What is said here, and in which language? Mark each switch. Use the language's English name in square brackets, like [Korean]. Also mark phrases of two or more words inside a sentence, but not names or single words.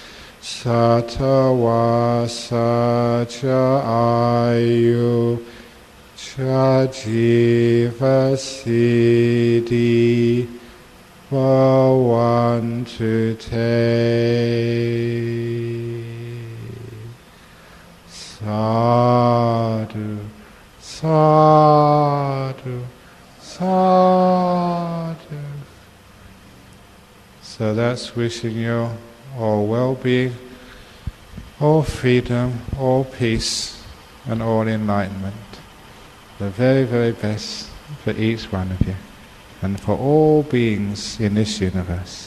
[Pali] satava sa ca ayu ca jiva siddhi bhavantu te. Sadhu, sadhu, sadhu. [English] So that's wishing you all well-being, all freedom, all peace, and all enlightenment. The very, very best for each one of you, and for all beings in this universe.